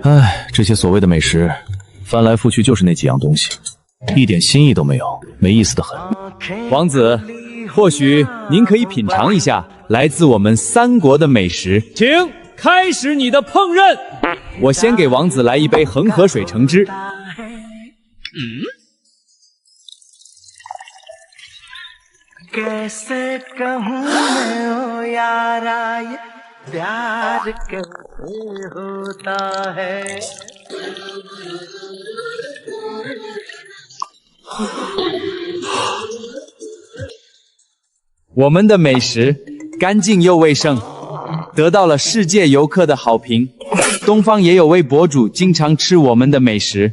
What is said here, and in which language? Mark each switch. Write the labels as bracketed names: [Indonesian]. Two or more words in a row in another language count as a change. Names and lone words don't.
[Chinese] 唉，这些所谓的美食，翻来覆去就是那几样东西，一点新意都没有，没意思的很。王子，或许您可以品尝一下来自我们三国的美食，请开始你的烹饪。我先给王子来一杯恒河水橙汁。 [Hindi] कैसे कहूँ मैं ओ यारा ये प्यार कैसे होता है। [Chinese] 我们的美食干净又卫生，得到了世界游客的好评。东方也有位博主经常吃我们的美食。